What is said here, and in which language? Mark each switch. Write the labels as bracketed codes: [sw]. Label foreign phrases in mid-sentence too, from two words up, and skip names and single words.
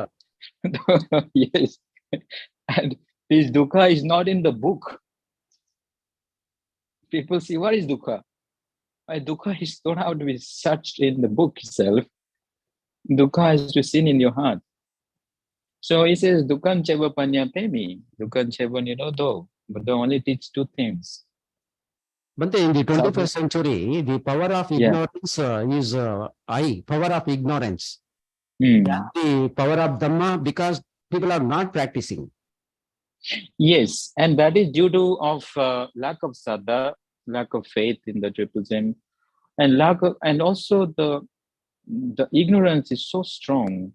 [en] Yes. And this dukkha is not in the book. People see, what is dukkha? Why dukkha is don't have to be searched in the book itself. Dukkha is to be seen in your heart. So he says, [pi] Dukkhan cheva panya pemi. Dukkhan cheva nirodho. [en] Buddha only teach two things. But in the 21st century, the power of Yeah. ignorance is high, power of ignorance. Hmm. The power of Dhamma, because people are not practicing. Yes, and that is due to lack of saddha, lack of faith in the triple gem, and and also the ignorance is so strong.